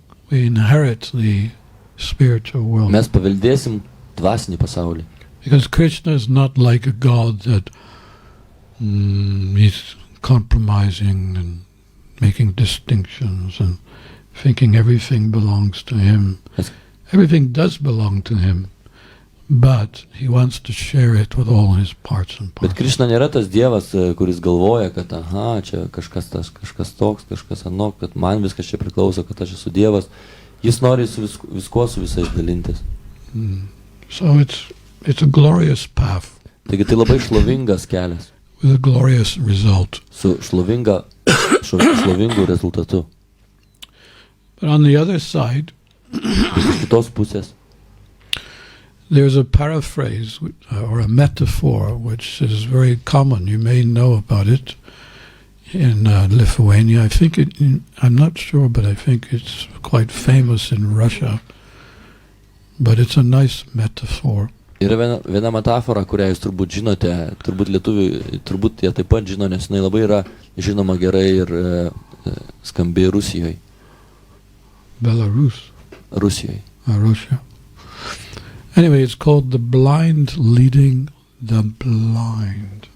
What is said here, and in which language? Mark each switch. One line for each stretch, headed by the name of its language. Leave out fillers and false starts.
English: We inherit the spiritual world.
Lithuanian: Mes paveldėsim dvasinį pasaulį.
English: Because Krishna is not like a god that he's compromising and making distinctions and thinking everything belongs to him. Yes. Everything does belong to him, but he wants to share it with all his parts and
Lithuanian: Bet
English: parts.
Lithuanian: Krishna nėra tas dievas, kuris galvoja, kad aha, čia kažkas tas, kažkas toks, kažkas anok, kad man viskas čia priklauso, kad aš esu dievas. Jis nori su viskuo su visais dalintis.
English: So it's a glorious path
Lithuanian: Taigi tai labai šlovingas kelias,
English: with a glorious result.
Lithuanian: su šlovingu rezultatu.
English: But on the other side,
Lithuanian: Bet iš kitos pusės
English: there's a paraphrase or a metaphor which is very common. You may know about it in Lithuania. I think I'm not sure, but I think it's quite famous in Russia. But it's a nice metaphor.
Lithuanian: yra viena metafora, kurią jūs turbūt žinote, turbūt lietuviai, turbūt jie taip pat žino, nes jinai labai yra žinoma gerai ir skambi Rusijoje.
English: Belarus.
Lithuanian: Rusijoje.
English: Russia. Anyway, it's called the blind leading the blind.